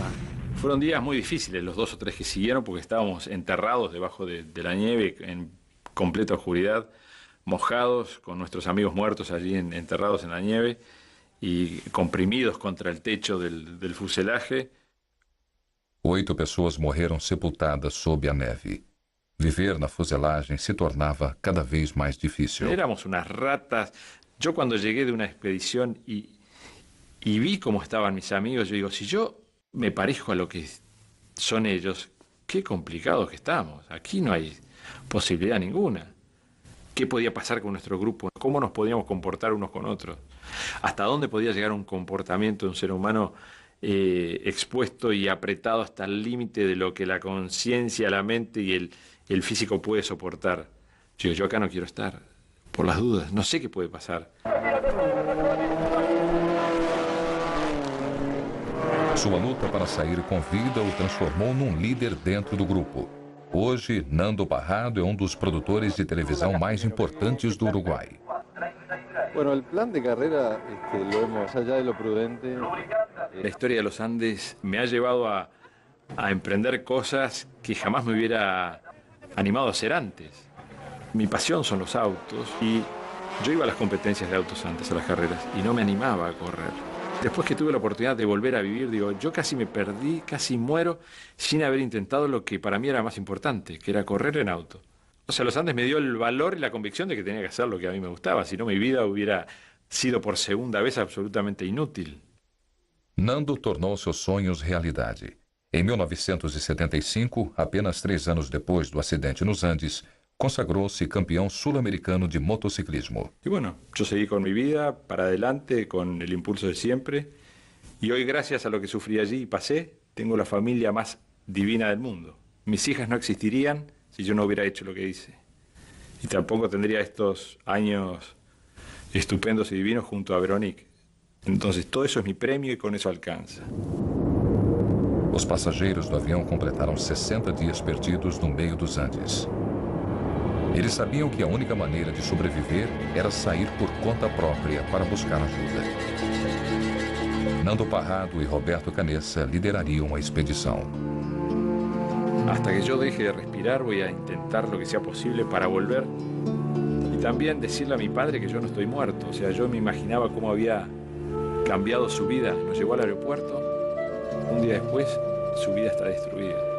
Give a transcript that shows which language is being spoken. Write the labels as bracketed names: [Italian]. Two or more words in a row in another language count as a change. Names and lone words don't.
[Spanish] Fueron días muy difíciles los 2 o 3 que siguieron porque estábamos enterrados debajo de la nieve en completa oscuridad, mojados, con nuestros amigos muertos allí enterrados en la nieve y comprimidos contra el techo del fuselaje. [Portuguese] 8 pessoas morreram sepultadas sob a neve. Viver na fuselagem se tornava cada vez mais difícil. [Spanish] Éramos unas ratas. Yo cuando llegué de una expedición y vi cómo estaban mis amigos, yo digo, si yo me parezco a lo que son ellos, qué complicados que estamos. Aquí no hay posibilidad ninguna. ¿Qué podía pasar con nuestro grupo? ¿Cómo nos podíamos comportar unos con otros? ¿Hasta dónde podía llegar un comportamiento de un ser humano expuesto y apretado hasta el límite de lo que la conciencia, la mente y el físico puede soportar? Yo acá no quiero estar, por las dudas, no sé qué puede pasar. [Portuguese] Sua luta para sair com vida o transformou num líder dentro do grupo. Hoje, Nando Parrado é dos produtores de televisão mais importantes do Uruguai. [Spanish] Bueno, el plan de carrera lo vemos allá de lo prudente. La historia de los Andes me ha llevado a emprender cosas que jamás me hubiera animado a hacer antes. Mi pasión son los autos y yo iba a las competencias de autos antes, a las carreras, y no me animaba a correr. Después que tuve la oportunidad de volver a vivir, digo, yo casi me perdí, casi muero, sin haber intentado lo que para mí era más importante, que era correr en auto. O sea, los Andes me dio el valor y la convicción de que tenía que hacer lo que a mí me gustaba, si no mi vida hubiera sido por segunda vez absolutamente inútil. [Portuguese] Nando tornou seus sonhos realidade. Em 1975, apenas 3 anos depois do acidente nos Andes, consagrou-se campeão sul-americano de motociclismo. [Spanish] Y bueno, yo seguí con mi vida, para adelante, con el impulso de siempre, y hoy, gracias a lo que sufrí allí y pasé, tengo la familia más divina del mundo. Mis hijas no existirían si yo no hubiera hecho lo que hice. Y tampoco tendría estos años estupendos y divinos junto a Veronique. Entonces, todo eso es mi premio y con eso alcanza. [Portuguese] Os passageiros do avião completaram 60 dias perdidos no meio dos Andes. Eles sabiam que a única maneira de sobreviver era sair por conta própria para buscar ajuda. Nando Parrado e Roberto Canessa liderariam a expedição. [Spanish] Hasta que yo deje de respirar voy a intentar lo que sea posible para volver y también decirle a mi padre que yo no estoy muerto. O sea, yo me imaginaba cómo había cambiado su vida. Nos llevó al aeropuerto, un día después su vida está destruida.